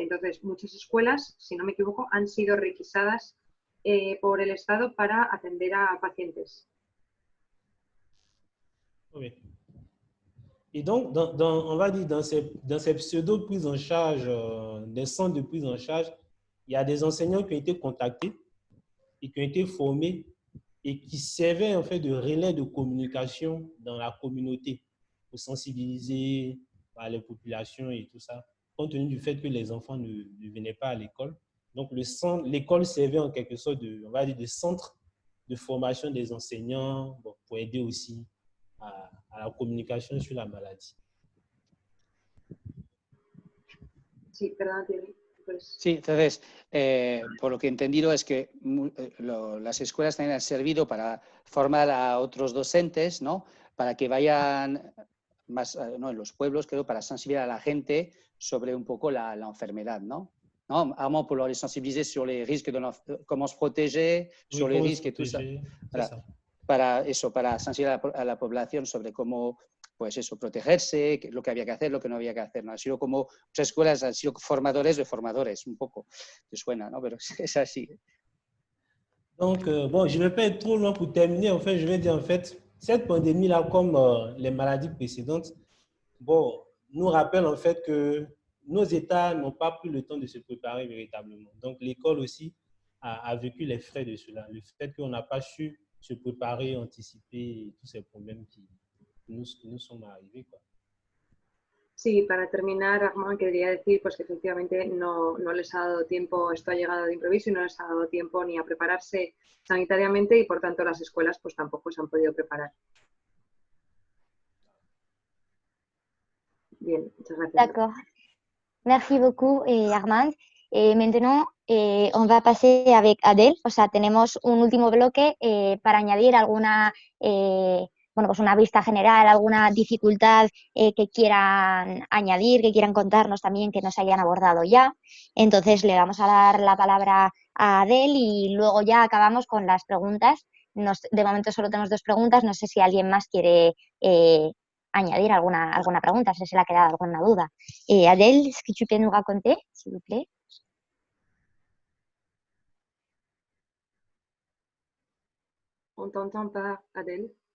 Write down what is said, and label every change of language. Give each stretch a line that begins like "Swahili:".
Spanish: Entonces, muchas escuelas, si no me equivoco, han sido requisadas por el Estado para atender a pacientes.
French: Oui. Et donc, on va dire, dans ces pseudo-prises en charge, des centres de prise en charge, il y a des enseignants qui ont été contactés et qui ont été formés et qui servaient en fait de relais de communication dans la communauté pour sensibiliser les populations et tout ça, compte tenu du fait que les enfants ne venaient pas à l'école. Donc, l'école servait en quelque sorte on va dire, de centre de formation des enseignants, bon, pour aider aussi à la communication sur la maladie.
Spanish: Sí, perdón, Thierry. Pues... Sí, entonces, por lo que he entendido es que las escuelas también han servido para formar a otros docentes, ¿no? Para que vayan más, ¿no? En los pueblos, creo, para sensibilizar a la gente sobre un poco la enfermedad, ¿no? ¿No?
French: Vraiment pour les sensibiliser sur les risques, comment se protéger, sur les risques et tout ça.
Spanish: Para sensibilizar a la población sobre cómo, pues eso, protegerse, lo que había que hacer, lo que no había que hacer, ¿no? Ha sido como, muchas escuelas han sido formadores de formadores, un poco, te suena, ¿no? Pero es así.
French: Donc, bon, je ne vais pas être trop long pour terminer. En fait, je vais dire, en fait, cette pandémie-là, comme les maladies précédentes, bon, nous rappelle en fait que nos États n'ont pas pris le temps de se préparer véritablement. Donc, l'école aussi a vécu les frais de cela. Le fait qu'on n'a pas su se préparer, anticiper tous ces problèmes qui nous sont arrivés, quoi.
Spanish: Sí, para terminar, Armand, quería decir pues, que efectivamente no les ha dado tiempo, esto ha llegado de improviso y no les ha dado tiempo ni a prepararse sanitariamente y por tanto las escuelas pues tampoco se han podido preparar. Bien, muchas gracias.
French: D'accord. Merci beaucoup, Armand. Maintenant, on va passer avec Adèle.
Spanish: O sea, tenemos un último bloque para añadir alguna, bueno, pues una vista general, alguna dificultad que quieran añadir, que quieran contarnos también, que nos hayan abordado ya. Entonces, le vamos a dar la palabra a Adèle y luego ya acabamos con las preguntas. De momento solo tenemos 2 preguntas. No sé si alguien más quiere añadir alguna pregunta, si se le ha quedado alguna duda.
French: Adèle, est-ce que tu peux nous raconter, s'il vous plaît? On t'entend pas, Adèle.